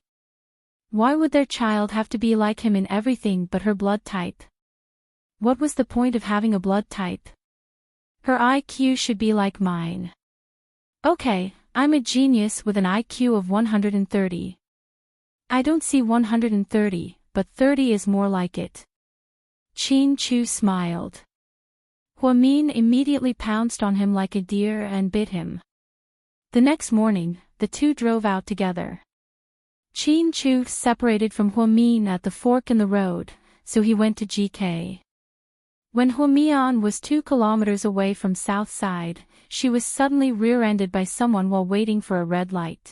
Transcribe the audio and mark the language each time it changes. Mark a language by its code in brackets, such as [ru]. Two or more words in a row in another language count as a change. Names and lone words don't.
[en] Why would their child have to be like him in everything but her blood type? What was the point of having a blood type? Her IQ should be like mine. Okay, I'm a genius with an IQ of 130. I don't see 130, but 30 is more like it. Chin Chu smiled. Huamin immediately pounced on him like a deer and bit him. The next morning, the two drove out together. Chin Chu separated from Huamin at the fork in the road, so he went to GK. When Huamian was 2 kilometers away from South Side, she was suddenly rear-ended by someone while waiting for a red light.